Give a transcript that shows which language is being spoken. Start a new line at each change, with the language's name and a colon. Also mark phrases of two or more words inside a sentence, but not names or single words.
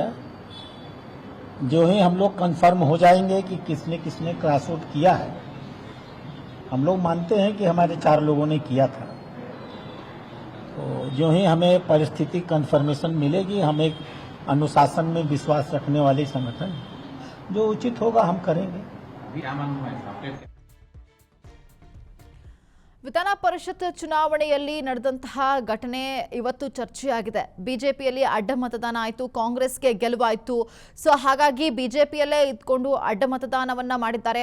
Hindi: जो ही हम लोग कंफर्म हो जाएंगे कि किसने किसने
English: cross vote
Hindi: किया है. हम लोग मानते हैं कि हमारे 4 लोगों ने किया था. तो जो ही हमें परिस्थिति कंफर्मेशन मिलेगी, हम एक अनुशासन में विश्वास रखने वाले संगठन जो उचित होगा हम करेंगे.
Kannada: ವಿಧಾನ ಪರಿಷತ್ ಚುನಾವಣೆಯಲ್ಲಿ ನಡೆದಂತಹ ಘಟನೆ ಇವತ್ತು ಚರ್ಚೆಯಾಗಿದೆ. ಬಿಜೆಪಿಯಲ್ಲಿ ಅಡ್ಡ ಮತದಾನ ಆಯಿತು, ಕಾಂಗ್ರೆಸ್ಗೆ ಗೆಲುವಾಯಿತು. ಸೊ ಹಾಗಾಗಿ ಬಿಜೆಪಿಯಲ್ಲೇ ಇದ್ಕೊಂಡು ಅಡ್ಡ ಮತದಾನವನ್ನ ಮಾಡಿದ್ದಾರೆ.